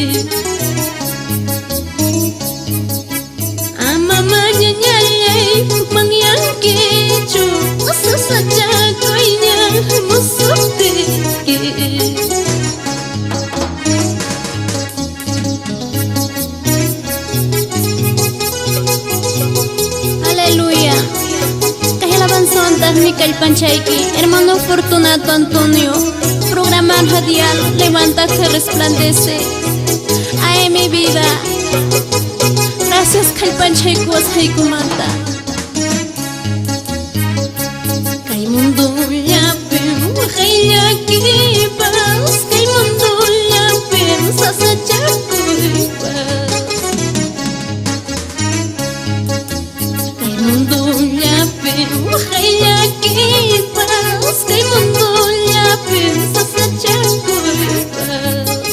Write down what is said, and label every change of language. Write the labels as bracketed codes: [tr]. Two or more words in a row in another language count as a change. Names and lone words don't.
[qu] Ama mañañallay hukman yankichu sasachakuyña hamusuptiki. [es] Aleluya. [qu] Kay alabanzón mi kallpanchayki, hermano Fortunato Antonio. [es] Programa radial Levanta que resplandece. Ay, mi vida. Gracias [qu] kallpanchaykuwas haykumanta. Kay mundullapin waqayllakipas, kay mundullapin sasachakuypas. Kay mundullapin waqayllakipas, kay mundullapin sasachakuypas.